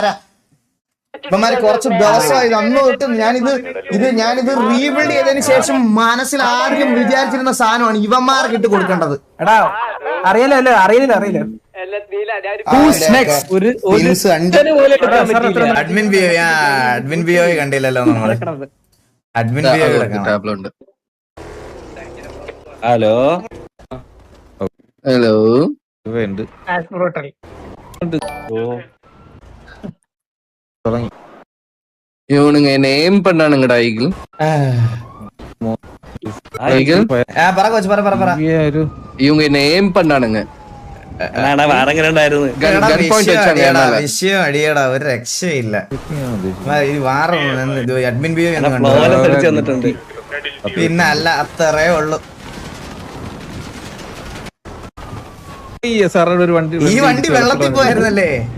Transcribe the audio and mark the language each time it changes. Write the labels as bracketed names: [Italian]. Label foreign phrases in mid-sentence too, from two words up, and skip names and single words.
[Malayalam] ഇവന്മാര് കുറച്ച് ദിവസമായി അന്ന് തൊട്ട് ഞാനിത് റീബിൽഡ് ചെയ്തതിന് ശേഷം മനസ്സിൽ ആദ്യം വിചാരിച്ചിരുന്ന സാധനമാണ് ഇവന്മാർക്ക് ഇട്ട് കൊടുക്കേണ്ടത്. എടാ അറിയില്ല അഡ്മിൻ ബിഒ കണ്ടില്ലല്ലോ നമ്മള്. അഡ്മിൻ ബിഒ ഹലോ [Tamil] இவனுங்க என்ன ஏம் பண்ணானுங்கடா ஈகிள் இவங்க என்ன ஏம் பண்ணானுங்க [Malayalam] വിഷയം അടിയടാ, ഒരു രക്ഷയില്ല. അഡ്മിൻ ബിഒ പിന്നെ അല്ല അത്രേ ഉള്ളു. ഈ വണ്ടി വെള്ളത്തിൽ പോയായിരുന്നല്ലേ?